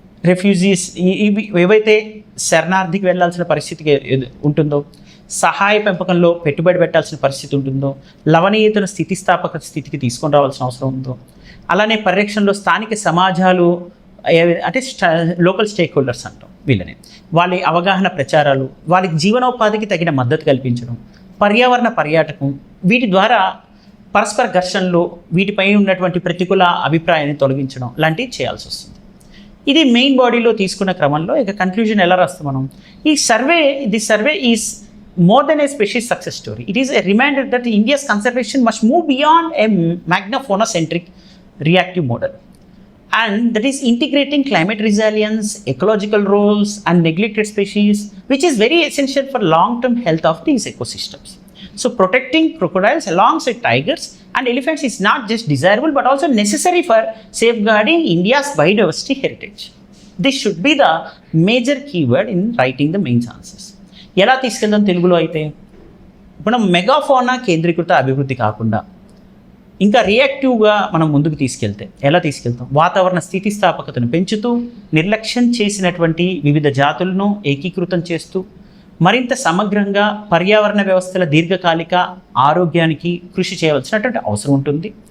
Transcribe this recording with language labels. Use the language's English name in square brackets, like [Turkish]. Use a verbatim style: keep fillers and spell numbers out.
[Telugu] Refugees ఇవి ఏవైతే శరణార్థికి వెళ్లాల్సిన పరిస్థితికి ఉంటుందో, సహాయ పెంపకంలో పెట్టుబడి పెట్టాల్సిన పరిస్థితి ఉంటుందో, లవణీయతను స్థితిస్థాపక స్థితికి తీసుకొని రావాల్సిన అవసరం ఉందో, అలానే పరిరక్షణలో స్థానిక సమాజాలు అంటే స్టా లోకల్ స్టేక్ హోల్డర్స్ అంటాం వీళ్ళని, వాళ్ళ అవగాహన ప్రచారాలు, వాళ్ళకి జీవనోపాధికి తగిన మద్దతు కల్పించడం, పర్యావరణ పర్యాటకం, వీటి ద్వారా పరస్పర ఘర్షణలు, వీటిపై ఉన్నటువంటి ప్రతికూల అభిప్రాయాన్ని తొలగించడం లాంటివి చేయాల్సి వస్తుంది. ఇది మెయిన్ బాడీలో తీసుకున్న క్రమంలో ఇక కన్క్లూజన్ ఎలా రాస్తాం మనం? ఈ survey [English] The survey is more than a species success story. It is a reminder that India's conservation must move beyond a magna fauna-centric reactive model, and that is integrating climate resilience, ecological roles and neglected species, which is very essential for long-term health of these ecosystems. So protecting crocodiles alongside tigers and elephants is not just desirable but also necessary for safeguarding India's biodiversity heritage. This should be the major keyword in writing the main answers. [Telugu] ఎలా తీసుకెళ్దాం తెలుగులో అయితే మనం మెగాఫోనా కేంద్రీకృత అభివృద్ధి కాకుండా ఇంకా రియాక్టివ్గా మనం ముందుకు తీసుకెళ్తే ఎలా తీసుకెళ్తాం? వాతావరణ స్థితిస్థాపకతను పెంచుతూ నిర్లక్ష్యం చేసినటువంటి వివిధ జాతులను ఏకీకృతం చేస్తూ మరింత సమగ్రంగా పర్యావరణ వ్యవస్థల దీర్ఘకాలిక ఆరోగ్యానికి కృషి చేయవలసినటువంటి అవసరం ఉంటుంది.